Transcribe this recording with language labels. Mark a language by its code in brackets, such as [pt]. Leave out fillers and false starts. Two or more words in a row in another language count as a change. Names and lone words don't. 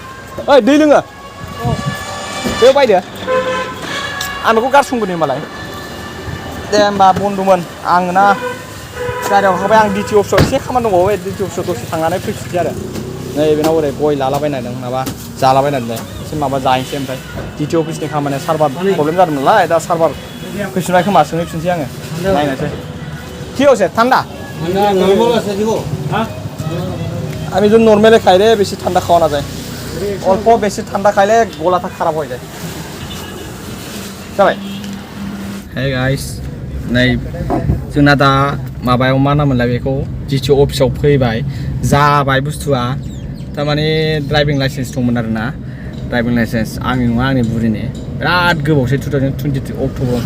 [brx] ओइ दै लोङो बेयाव बायदो आं बेखौ गारसंगोन होनबालाय दे होमबा बन्द'मोन आङो ना गारियाव ओंखारबाय आं डिटि अफिसाव एसे खामानि दंबावो डिटि अफिसाव दसे थांनानै फैफिनसै आरो नै बेनाव ओरै गय लालाबायनायदों माबा जालाबायनायदों एसे माबा जाहैनोसै ओमफ्राय डिटि अफिसनि खामानिया [en] server problem [brx] जादों नालाय दा सार्भार फैफिनबाय खोमा सोंहैफिनसै आङो नायनोसै [bn] কি হয়েছে ঠান্ডা নরমাল আছে দিব আমি যদি নরমালে খাই রে বেশি ঠান্ডা খাওয়া না যায় অল্প বেশি ঠান্ডা খাইলে গলাটা খারাপ হয়ে যায় [brx] जाबाय हे गाइस नै जोंना दा माबायाव मा नामोनलाय बेखौ डिटि अफिसाव फैबाय जाबाय बुस्थुआ थारमाने [en] driving license [brx] दंमोन आरोना [en] driving license [brx] आंनि नङा आंनि बुरिनि बिराद गोबावसै 2022 अक्ट'बराव